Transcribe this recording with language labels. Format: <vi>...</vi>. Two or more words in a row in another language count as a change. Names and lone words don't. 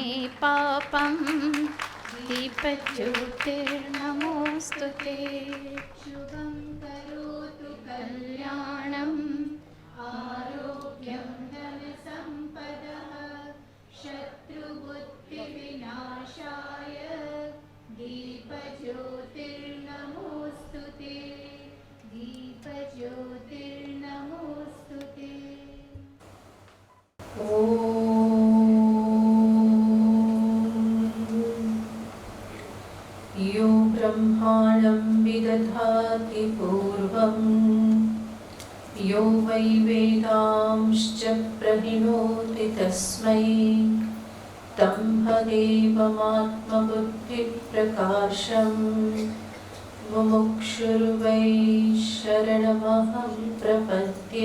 <sa>પાપમ દીપ જ્યોતિર્નમોસ્તુતે શુભં કરોતુ કલ્યાણમ આરોગ્યમ ધન સંપદઃ શત્રુબુદ્ધિ વિનાશાય દીપ જ્યોતિર્નમોસ્તુતે દીપ જ્યોતિર્નમોસ્તુતે. यो ब्रह्माणं विदधाति पूर्वं यो वै वेदांश्च प्रहिणोति तस्मै तं भदेवमात्मबुद्धिप्रकाशं मुमुक्षुर्वै शरणमहं प्रपद्ये.</sa>